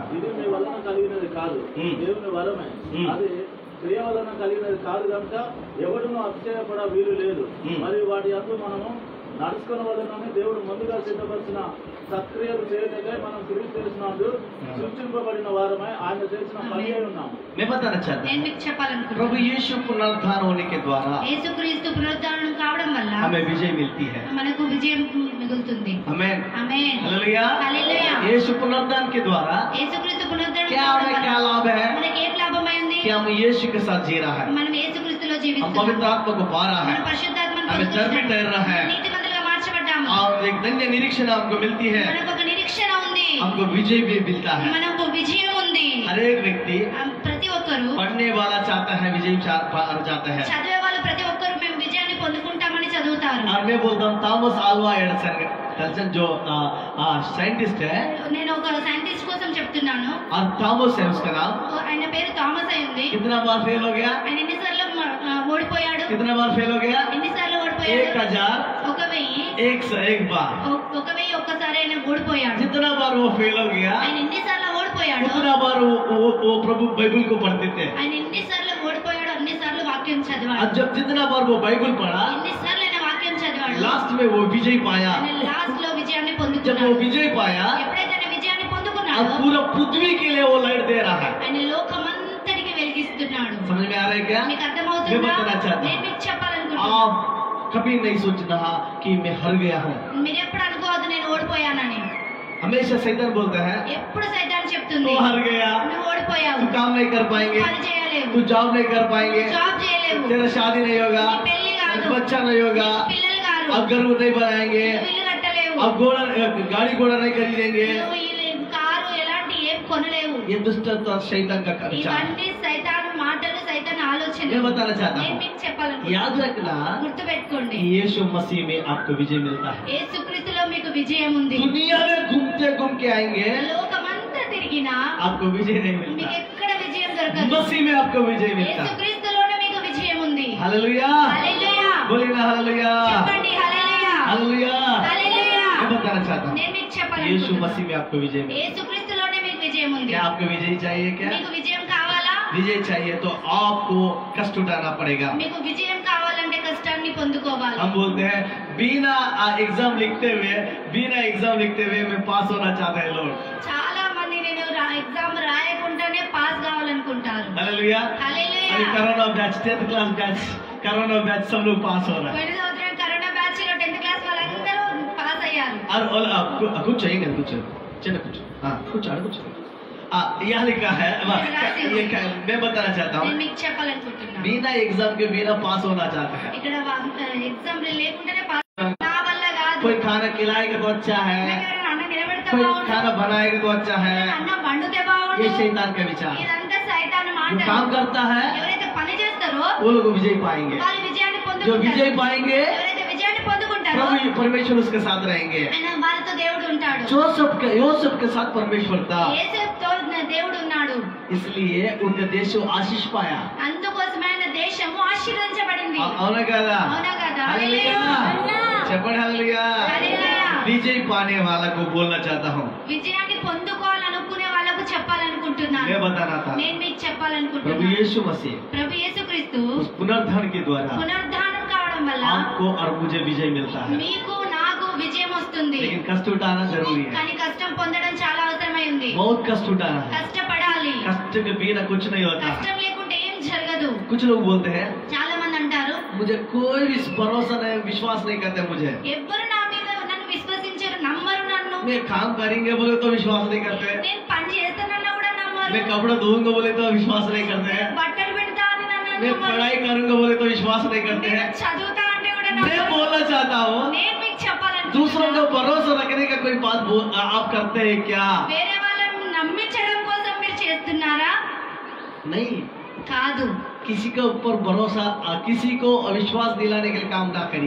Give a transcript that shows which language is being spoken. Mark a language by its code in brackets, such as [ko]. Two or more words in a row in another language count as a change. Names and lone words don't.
[te] ఇది మీ వలన కలిగినది కాదు, దేవుని వరమే. అది క్రియ వలన కలిగినది కాదు కనుక ఎవడును అతిశయపడ వీలు లేదు. మరి వాటి యందు మనము నడుచుకున్న వలనని దేవుడు ముందుగా సిద్ధపరిచిన సత్క్రియలు చేయటకై మనం క్రీస్తు చేసినందు సృష్టింపబడిన వారమై ఆయన చేసిన పని అయి ఉన్నాము. [hi] मैं बताना चाहता [te] నేను [hi] हूँ [te] మీకు చెప్పాలనుకుంటున్నాను. [hi] प्रभु यीशु पुनरुत्थान होने के द्वारा [te] యేసుక్రీస్తు పునరుద్ధానం కావడం వల్ల [hi] हमें विजय मिलती है. [te] మనకు విజయం మిగులుతుంది. [hi] आमीन. [te] ఆమేన్. [hi] हालेलुया. [te] హల్లెలూయా. [hi] यीशु पुनरुत्थान के द्वारा [te] యేసుక్రీస్తు పునరుద్ధానం [hi] क्या [te] కావడం [hi] हमें क्या [te] వల్ల [hi] लाभ है [te] మనకి ఏం లాభమైంది? [hi] कि हम यीशु के साथ जी रहा है. [te] మనం యేసుక్రీస్తులో [hi] हम [te] జీవిస్తున్నాం. [hi] पवित्र आत्मा को पा रहा [te] మనం [hi] है. [te] పరిశుద్ధాత్మను [hi] हमें धर्मी [te] పొందుకుంటున్నాం. [hi] ठहर रहा है [te] నీతిమంతులుగా మార్చబడ్డాము. [hi] और एक धन्य निरीक्षण हमको मिलती है. [te] మనకు ఒక నిరీక్షణ ఉంది. [hi] हमको विजय भी मिलता है. [te] మనకు విజయం ఉంది. [hi] हर एक व्यक्ति [te] ప్రతి ఒక్కరు [hi] पढ़ने वाला चाहता है विजय पार जाता है. [te] చదివే వాళ్ళు ప్రతి ఒక్కరు మేము విజయాన్ని పొందుకుంటామని చదువుతారు. [hi] और मैं बोलता हूँ थॉमस अल्वा एडिसन जो साइंटिस्ट है [te] నేను ఒక సైంటిస్ట్ కోసం చెప్తున్నాను. [hi] और थॉमस है उसका नाम. [te] ఆయన పేరు థామస్ అయి ఉంది. [hi] कितना बार फेल हो गया? [te] ఆయన ఎన్నిసార్లు ఓడిపోయాడు? [hi] कितना बार फेल हो गया? [te] ఎన్నిసార్లు ఓడిపోయాడు? [hi] 1001 बार. [te] 1001 ఒక్కసారి ఆయన ఓడిపోయాడు. [hi] जितना बार वो फेल हो गया [te] ఆయన ఎన్నిసార్లు ఓడిపోయాడు? [hi] उतना बार वो प्रभु बाइबल को पढ़ते थे. [te] ఆయన ఎన్నిసార్లు ఓడిపోయాడు అన్నిసార్లు వాక్యం చదివాడు. [hi] और जब जितना बार वो बाइबल पढ़ा [te] ఎన్నిసార్లు ఆయన వాక్యం చదివాడు? [hi] लास्ट में वो विजय पाया. [te] ఆయన లాస్ట్ లో విజయాన్ని [hi] जब वो [te] పొందుకున్నాడు. [hi] विजय पाया [te] ఎప్పుడైతే ఆయన విజయాన్ని [hi] और [te] పొందుకున్నాడో [hi] पूरा पृथ्वी के लिए वो लाइट दे रहा है. [te] ఆయన లోకమంతటికి వెలిగిస్తున్నాడు. [hi] समझ में आ रहा है क्या? [te] మీకు [hi] मैं [te] అర్థమవుతుందా? [hi] बताना चाहता [te] నేను [hi] हूँ [te] మీకు చెప్పాలనుకుంటున్నాను. [hi] आप कभी नहीं सोच रहा कि मैं हार गया हूँ। [te] మీరు ఎప్పుడు అనుకోవద్దు నేను ఓడిపోయానని। [hi] हमेशा शैतान बोलता है [te] ఎప్పుడు సైతాన్ చెప్తుంది [hi] तू हार गया, [te] నువ్వు ఓడిపోయావు, [hi] तू काम नहीं कर पाएंगे, [te] పని చేయలేవు, [hi] तू जॉब नहीं कर पाएंगे, [te] జాబ్ చేయలేవు, [hi] तेरा शादी नहीं होगा, [te] నీ పెళ్లి కాదు, [hi] बच्चा नहीं होगा, [te] పిల్లలు కాదు, [hi] अब घर नहीं बनाएंगे, [te] నువ్వు ఇల్లు కట్టలేవు, [hi] अब गाड़ी घोड़ा नहीं खरीदेंगे। [te] నువ్వు కారు ఎలాంటి ఏం కొనలేవు। [hi] ये दुष्ट शैतान का विचार। [te] ఇవన్నీ సైతాను మాటలు, సైతాను ఆలోచనలు। [hi] मैं बताना चाहता [te] నేను [hi] हूँ, [te] మీకు చెప్పాలనుకుంటున్నాను, [hi] याद रखना [te] గుర్తుపెట్టుకోండి, [hi] यीशु मसीह में आपको विजय मिलता है। [te] యేసుక్రీస్తులో మీకు విజయం ఉంది। [hi] दुनिया में घूम के आएंगे, [te] లోకమంతా తిరిగినా [hi] आपको विजय नहीं [te] మీకు [hi] मिलता। [te] ఎక్కడ విజయం దొరకదు, [hi] मसीह में आपको विजय मिलता है। [te] యేసుక్రీస్తులోనే మీకు విజయం ఉంది। [hi] हालेलुया, [te] హల్లెలూయా, [hi] बोलिए ना हालेलुया, [te] చెప్పండి హల్లెలూయా, [hi] हालेलुया। [te] హల్లెలూయా। [hi] मैं बताना चाहता हूँ, [te] నేను మీకు [hi] यीशु [te] చెప్పాలనుకుంటున్నాను, [hi] मसीह में आपको विजय मिलता [te] యేసుక్రీస్తులోనే మీకు విజయం ఉంది। [hi] है। क्या आपको विजय चाहिए? क्या [te] మీకు విజయం కావాలా? [hi] विजय चाहिए तो आपको कष्ट उठाना पड़ेगा। [te] మీకు విజయం కావాలంటే కష్టాన్ని పొందుకోవాలి। [hi] हम बोलते हैं बिना एग्जाम लिखते हुए मैं पास होना चाहता है लोग। [te] చాలా మంది నేను ఎగ్జామ్ రాయకుండానే పాస్ కావాలనుకుంటారు। [hi] हालेलुया। [te] హల్లెలూయా। [hi] अभी [en] Corona batch 10th class batch Corona batch [hi] सब लोग पास हो रहा है। [te] పోయిన సంవత్సరం [en] Corona batch [te] లో [en] 10th class [te] వాళ్ళందరూ పాస్ అయ్యారు। [hi] और कुछ चाहिए कुछ चलो कुछ हाँ कुछ यह लिखा है। ये मैं बताना चाहता [te] నేను [hi] हूँ, [te] మీకు చెప్పాలనుకుంటున్నాను, [hi] बिना एग्जाम के बिना पास होना चाहता है। [te] ఇక్కడ ఎగ్జామ్ లేకుండానే పాస్ నా వల్ల కాదు। [hi] कोई खाना खिलाएगा तो अच्छा है, [te] ఎవరైనా అన్నం నిలబెడితే [hi] कोई [te] బాగుండు, [hi] खाना बनाएगा तो अच्छा है। [te] అన్నం వండితే బాగుండు। [hi] ये शैतान का विचार। [te] ఇదంతా సైతాను [hi] जो [te] మాటలు। [hi] काम करता है [te] ఎవరైతే పని చేస్తారో [hi] वो लोग विजय पाएंगे। [te] వారు విజయాన్ని [hi] जो [te] పొందుకుంటారు। [hi] विजय पाएंगे [te] ఎవరైతే విజయాన్ని పొందుకుంటారో [hi] प्रभु परमेश्वर उसके साथ रहेंगे। [te] ఆయన వారితో దేవుడు ఉంటాడు। [hi] योसेफ के साथ परमेश्वर था, [te] యేసేపుతో దేవుడు ఉన్నాడు। [hi] इसलिए उनका देश आशीष पाया। [te] అందుకోసమే ఆయన దేశము ఆశీర్వదించబడింది। అవునా కదా? అవునా కదా? [hi] हालेलुया। చెప్పండి हालेलुया। [te] హల్లెలూయా। [hi] विजय पाने वाला को बोलना चाहता हूँ, [te] విజయాన్ని పొందుకోవాలనుకునే వాళ్ళకు చెప్పాలనుకుంటున్నాను, [hi] मैं बताना था [te] నేను మీకు [hi] प्रभु [te] చెప్పాలనుకుంటున్నాను, [hi] यीशु मसीह [te] ప్రభు యేసుక్రీస్తు [hi] उस पुनरुत्थान के द्वारा [te] పునరుద్ధానం కావడం వల్ల [hi] आपको और मुझे विजय मिलता है। [te] మీకు నాకు విజయం వస్తుంది। [hi] लेकिन कष्ट उठाना जरूरी है, [te] కానీ కష్టం పొందడం చాలా అవసరమై ఉంది। [hi] बहुत कष्ट उठाना है। [te] కష్టపడాలి, [hi] कष्ट के बिना कुछ नहीं होता। [te] కష్టం లేకుంటే ఏం జరగదు। [hi] कुछ लोग बोलते हैं [te] చాలా మంది అంటారు [hi] मुझे कोई भी भरोसा नहीं, विश्वास नहीं करते मुझे, [te] ఎవ్వరు నా మీద నన్ను విశ్వసించరు, నమ్మరు నన్ను, [hi] मैं काम करेंगे बोले तो विश्वास नहीं करते, [te] నేను పని చేస్తానన్నా కూడా నమ్మరు, [hi] मैं कपड़ा धोऊंगा बोले तो विश्वास नहीं करते हैं, [te] బట్టలు పెడతా అని నన్ను [hi] मैं [te] నమ్మరు, [hi] पढ़ाई करूंगा बोले तो विश्वास नहीं करते [te] నేను [hi] हैं। [te] చదువుతా అంటే కూడా [hi] मैं [te] నమ్మరు। [hi] बोलना चाहता हूँ, [te] నేను మీకు [hi] दूसरों [te] చెప్పాలనుకుంటున్నాను, [hi] को भरोसा रखने का कोई बात आप करते हैं क्या? [te] వేరే వాళ్ళని నమ్మించడం కోసం మీరు చేస్తున్నారా? [hi] नहीं, [te] కాదు, [hi] किसी के ऊपर भरोसा किसी को अविश्वास दिलाने के लिए काम ना करिए।